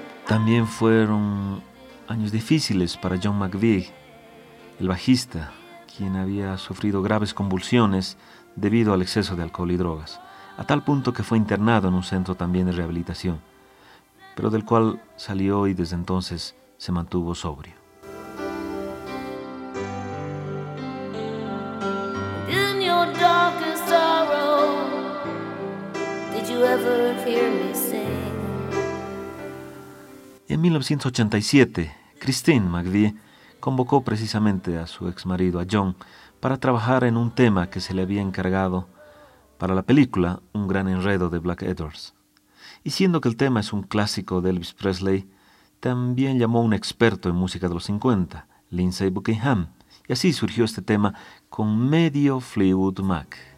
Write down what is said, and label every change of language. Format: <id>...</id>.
<es>También fueron años difíciles para John McVie, el bajista, quien había sufrido graves convulsiones debido al exceso de alcohol y drogas, a tal punto que fue internado en un centro también de rehabilitación, pero del cual salió y desde entonces se mantuvo sobrio.</es> <en>In your darkest sorrow, did you ever hear me sing?</en> <es>En 1987, Christine McVie convocó precisamente a su ex marido, a John, para trabajar en un tema que se le había encargado para la película Un gran enredo de Black Edwards. Y siendo que el tema es un clásico de Elvis Presley, también llamó a un experto en música de los 50, Lindsey Buckingham, y así surgió este tema con medio Fleetwood Mac.</es>